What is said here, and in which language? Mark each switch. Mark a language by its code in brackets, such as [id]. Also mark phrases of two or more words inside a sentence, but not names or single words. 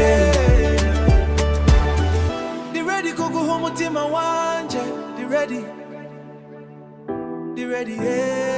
[en] You ready [rw] kuguha umutima wanje? [en] You ready? You ready, yeah.